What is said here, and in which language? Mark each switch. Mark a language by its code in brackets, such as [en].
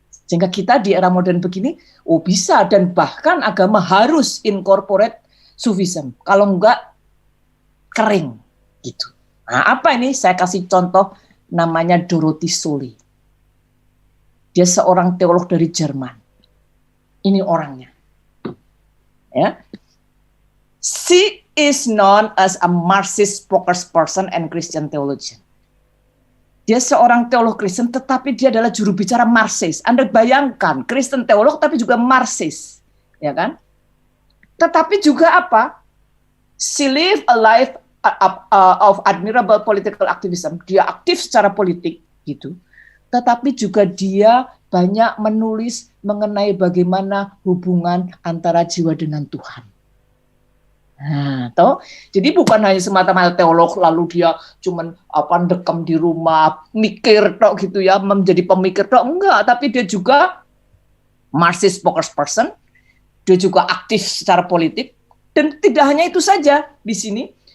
[id] Sehingga kita di era modern begini, bisa, dan bahkan agama harus incorporate Sufism. Kalau enggak, kering gitu. Nah, apa ini? Saya kasih contoh, namanya Dorothy Soli. Dia seorang teolog dari Jerman. Ini orangnya. Ya. [en] She is known as a Marxist spokesperson and Christian theologian. [id] Dia seorang teolog Kristen, tetapi dia adalah juru bicara Marxist. Anda bayangkan, Kristen teolog tapi juga Marxist, ya kan? Tetapi juga apa? [en] She live a life of admirable political activism. [id] Dia aktif secara politik, gitu. Tetapi juga dia banyak menulis mengenai bagaimana hubungan antara jiwa dengan Tuhan. Nah, jadi bukan hanya semata-mata teolog lalu dia cuman dekam di rumah, mikir gitu ya, menjadi pemikir enggak, tapi dia juga [en] Marxist spokesperson, [id] dia juga aktif secara politik, dan tidak hanya itu saja di sini.